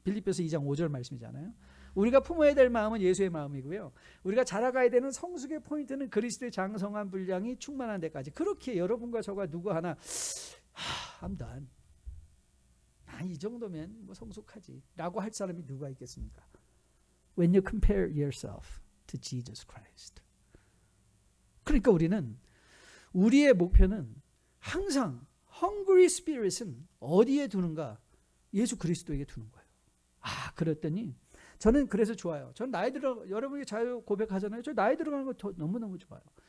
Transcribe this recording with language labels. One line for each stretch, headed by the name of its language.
Korean: 빌립보서 2장 5절 말씀이잖아요. 우리가 품어야 될 마음은 예수의 마음이고요. 우리가 자라가야 되는 성숙의 포인트는 그리스도의 장성한 분량이 충만한 데까지. 그렇게 여러분과 저가 누구 하나
English: I'm done.
Korean: 이 정도면 뭐 성숙하지 라고 할 사람이 누가 있겠습니까?
English: When you compare yourself to Jesus Christ.
Korean: 그러니까 우리의 목표는 항상 Hungry Spirit은 어디에 두는가? 예수 그리스도에게 두는 거예요. 그랬더니 저는 그래서 좋아요. 저는 나이 들어, 여러분이 자유 고백하잖아요. 저 나이 들어가는 거 너무너무 좋아요.